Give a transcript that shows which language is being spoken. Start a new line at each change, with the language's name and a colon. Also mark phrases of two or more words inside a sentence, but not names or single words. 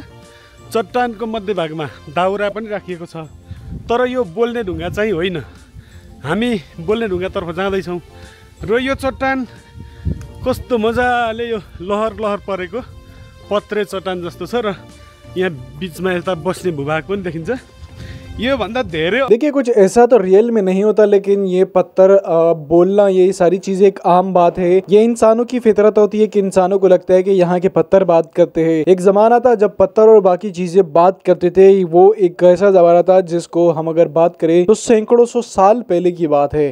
Nepali: चट्टानको मध्यभागमा दाउरा पनि राखिएको छ, तर यो बोल्ने ढुङ्गा चाहिँ होइन। हामी बोल्ने ढुङ्गातर्फ जाँदैछौँ र यो चट्टान कस्तो मजाले यो लहर परेको पत्रे चट्टान जस्तो छ र यहाँ बिचमा यता बस्ने भूभाग पनि देखिन्छ। ये बंदा धेरै।
Hindi: देखिए कुछ ऐसा तो रियल में नहीं होता, लेकिन ये पत्थर बोलना, ये सारी चीजें एक आम बात है। ये इंसानों की फितरत होती है कि इंसानों को लगता है कि यहाँ के पत्थर बात करते हैं। एक जमाना था जब पत्थर और बाकी चीजें बात करते थे। वो एक ऐसा जमाना था जिसको हम अगर बात करें तो सैकड़ों सौ साल पहले की बात है।